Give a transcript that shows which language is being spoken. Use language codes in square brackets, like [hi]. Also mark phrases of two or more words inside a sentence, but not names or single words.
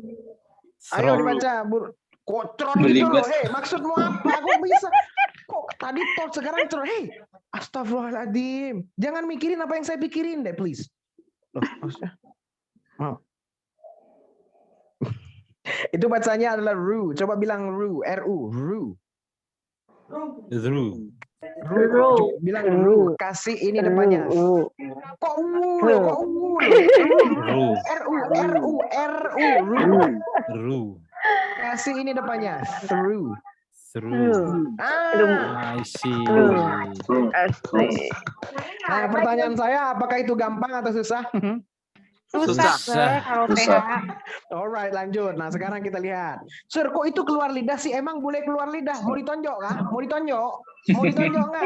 [id] Ayo dibaca. Kocron gitu loh. Hei, maksudmu apa? Kok bisa? Kok tadi tot sekarang cerot? Hei, astagfirullahaladzim. Jangan mikirin apa yang saya pikirin deh, please. Loh, maksudnya? Maaf. Itu bacanya adalah ru. Coba bilang ru. R-U. Ru. Ru. Ru. Bilang ru. Kasih ini depannya. Kok u lo? Kok u lo? Ru. R-U. R-U. R-U. Ru. Ru. Kasih ini depannya. [en] Through. Through. Ah. I see. [id] Nah, pertanyaan saya, apakah itu gampang atau susah? Susah, Sir, kalau TH. Alright, lanjut. Nah, sekarang kita lihat. Sir, kok itu keluar lidah sih? Emang boleh keluar lidah? Mau ditonjok kah? Mau ditonjok? Mau ditonjok nggak?